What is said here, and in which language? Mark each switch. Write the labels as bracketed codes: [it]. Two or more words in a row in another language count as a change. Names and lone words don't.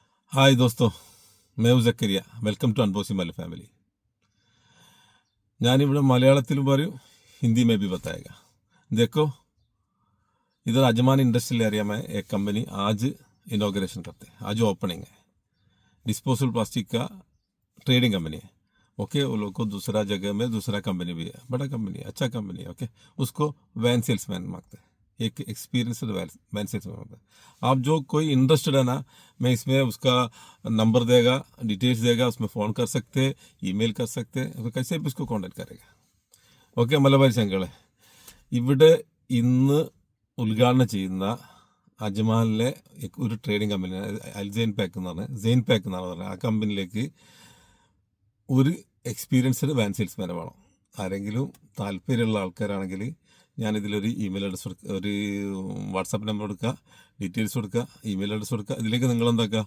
[hi] हाय दोस्तों, मैं हूं जक्കരിയ. [en] Welcome to Unboxing My Family. [ml] ഞാനിവിടെ മലയാളത്തിലും പറയും, [hi] हिंदी में भी बताएगा. देखो, इधर अजमान [en] industrial area [hi] में एक कंपनी आज इनॉग्रेशन करते हैं. आज ओपनिंग है. [en] disposable plastic [hi] का [en] trading company [hi] है. ओके, वो लोग को दूसरा जगह में दूसरा कंपनी भी है, बड़ा कंपनी है, अच्छा कंपनी है. ओके, उसको [en] van salesman [hi] मांगते हैं, एक [en] experienced van salesman [hi] मांगते हैं. आप जो कोई इंटरेस्टेड है ना, मैं इसमें उसका नंबर देगा, डिटेल्स देगा, उसमें फ़ोन कर सकते, ईमेल कर सकते, कैसे भी उसको कॉन्टेक्ट करेगा. [ml] ഓക്കെ, മലബാരി ചങ്കളെ, ഇവിടെ ഇന്ന് ഉദ്ഘാടനം ചെയ്യുന്ന അജ്മാനിലെ ഒരു ട്രേഡിംഗ് കമ്പനിയാണ് അൽസൈൻ പാക്ക് എന്ന് പറഞ്ഞത്, സെയിൻ പാക്ക് എന്നാണ് പറഞ്ഞത്. ആ കമ്പനിയിലേക്ക് ഒരു [en] experienced van [ml] സെയിൽസ്മാനെ വേണം. ആരെങ്കിലും താല്പര്യമുള്ള ആൾക്കാരാണെങ്കിൽ ഞാനിതിലൊരു [en] email address [ml] കൊടുക്കുക, ഒരു [en] WhatsApp number [ml] കൊടുക്കുക, ഡീറ്റെയിൽസ് കൊടുക്കുക, [en] email address [ml] കൊടുക്കുക.